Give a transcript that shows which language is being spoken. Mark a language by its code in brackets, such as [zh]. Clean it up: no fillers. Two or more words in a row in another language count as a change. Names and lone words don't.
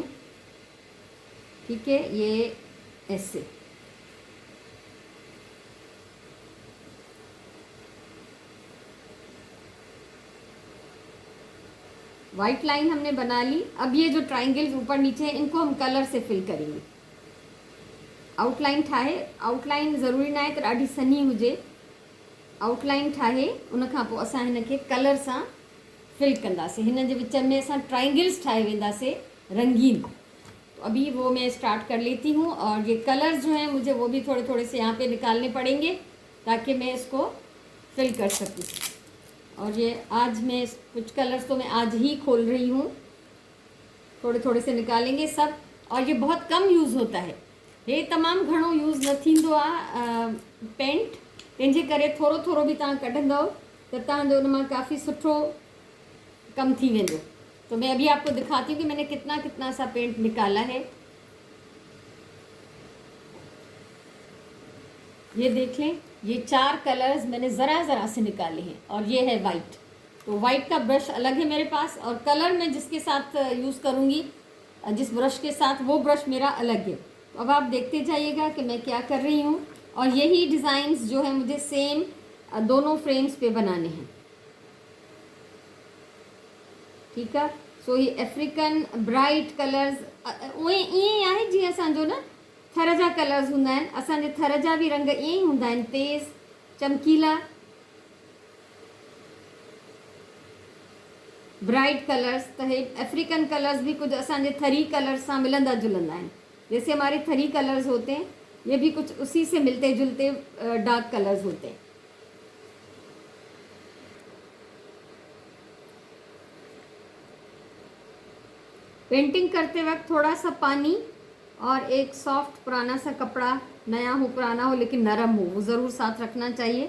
[hi] ठीक है, ये ऐसे [en] white line [hi] हमने बना ली। अब ये जो ट्राइंगल्स ऊपर नीचे हैं इनको हम कलर से फिल करेंगे। [sd] आउटलाइन ठाहे, आउटलाइन ज़रूरी ना आहे त ॾाढी सन्ही हुजे, आउटलाइन ठाहे उन खां पोइ असां हिनखे कलर सां फिल कंदासीं। हिन जे विच में असां ट्राइंगल्स ठाहे वेंदासीं रंगीन। [hi] तो अभी वो मैं स्टार्ट कर लेती हूँ। और ये कलर्स जो हैं मुझे वो भी थोड़े थोड़े से यहाँ पे निकालने पड़ेंगे ताकि मैं इसको फिल कर सकूँ। और ये आज मैं कुछ कलर्स तो मैं आज ही खोल रही हूँ, थोड़े थोड़े से निकालेंगे सब। और ये बहुत कम यूज़ होता है। [sd] ये तमामु घणो यूज़ न थींदो आहे पेंट, तंहिंजे करे थोरो थोरो बि तव्हां कढंदव त तव्हांजो उन मां काफ़ी सुठो कम थी वेंदो। [hi] तो मैं अभी आपको दिखाती हूँ कि मैंने कितना कितना सा पेंट निकाला है। ये देख लें, ये 4 कलर्स मैंने ज़रा ज़रा से निकाले हैं और ये है वाइट। तो वाइट का ब्रश अलग है मेरे पास और कलर मैं जिसके साथ यूज़ करूँगी, जिस ब्रश के साथ, वो ब्रश मेरा अलग है। तो अब आप देखते जाइएगा कि मैं क्या कर रही हूँ। और यही डिज़ाइंस जो है मुझे सेम दोनों फ्रेम्स पे बनाने हैं, ठीक है। [sd] सो ये [en] African bright colors [sd] उहे ईअं ई आहे जीअं असांजो न थर जा कलर्स हूंदा आहिनि। असांजे थर जा बि रंग ईअं ई हूंदा आहिनि, तेज़ चमकीला [en] bright colors. [sd] त हे [en] African colors [sd] भी कुछ असांजे थरी कलर्स सां मिलंदा जुलंदा आहिनि। [hi] जैसे हमारे थरी कलर्स होते हैं, ये भी कुछ उसी से मिलते जुलते [en] dark colors [hi] होते हैं। पेंटिंग करते वक्त थोड़ा सा पानी और एक सॉफ्ट पुराना सा कपड़ा, नया हो पुराना हो लेकिन नरम हो, वो ज़रूर साथ रखना चाहिए।